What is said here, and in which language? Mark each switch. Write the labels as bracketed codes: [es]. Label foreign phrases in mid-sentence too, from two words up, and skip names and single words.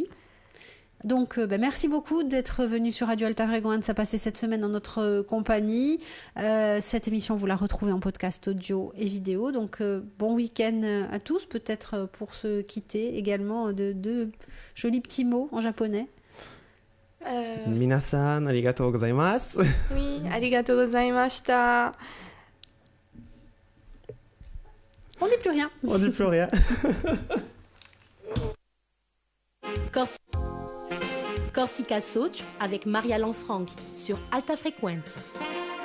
[fr] Donc, merci beaucoup d'être venu sur Radio Alta Fréquence, à passer cette semaine en notre compagnie. Cette émission, vous la retrouvez en podcast audio et vidéo. Donc, bon week-end à tous. Peut-être pour se quitter également de jolis petits mots en japonais. [ja] みなさん、ありがとうございます. Oui, ありがとうございました. [fr] On dit plus rien. On dit plus rien. Corsica Soch avec Maria Lanfranchi sur Alta Frequenza.